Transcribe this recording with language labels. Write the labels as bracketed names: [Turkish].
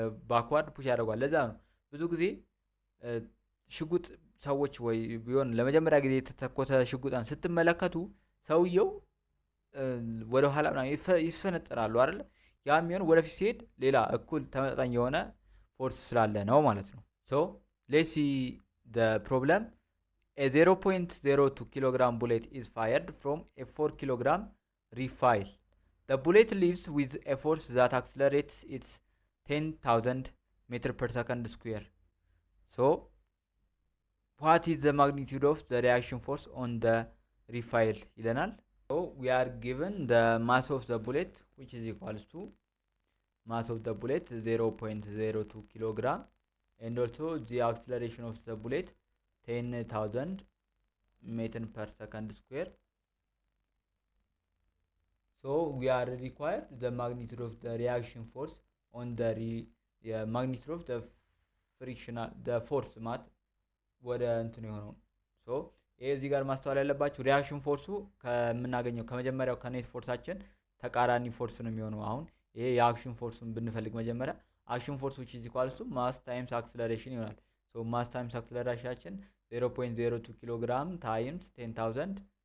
[Amharic] ባክዋርድ ፑሽ ያደርጓል። ለዛ ነው ብዙ ጊዜ ሽጉጥ ሰዎች ወይ ቢሆን ለመጀመሪያ ጊዜ የተተኮሰ ሽጉጣን ስትመለከቱ ሰውየው ወደ ኋላ ይፈነጠራሉ አይደል? ያ የሚሆነው ወደፊት ሲሄድ ሌላ እኩል ተመጣጣኝ የሆነ ፎርስ ስላለ ነው ማለት ነው። [English] ሶ ሌትስ ሲ ዘ ፕሮብለም a 0.02 kilogram bullet is fired from a 4 kilogram recoil. The bullet leaves with a force that accelerates its 10,000 meter per second square. So what is the magnitude of the reaction force on the recoil ይለናል። So we are given the mass of the bullet which is equals to mass of the bullet 0.02 kilogram and also the acceleration of the bullet 10,000 meter per second square. So we are required the magnitude of the reaction force on the magnitude of the frictional the force mat [Amharic] ወደ እንትን የሆነው። ሶ እዚህ ጋር ማስተዋል ያለባችሁ ሪአክሽን ፎርሱ ከምናገኘው ከመጀመሪያው ከኔት ፎርሳችን ተቃራኒ ፎርስ ነው የሚሆነው። አሁን ይሄ የአክሽን ፎርሱን ብንፈልግ መጀመሪያ አክሽን ፎርስ [English] which is equal to mass times acceleration [Amharic] ይሆናል። ሶ ማስ ታይምስ አክሰለሬሽናችን 0.02 ኪሎግራም ታይምስ 10,000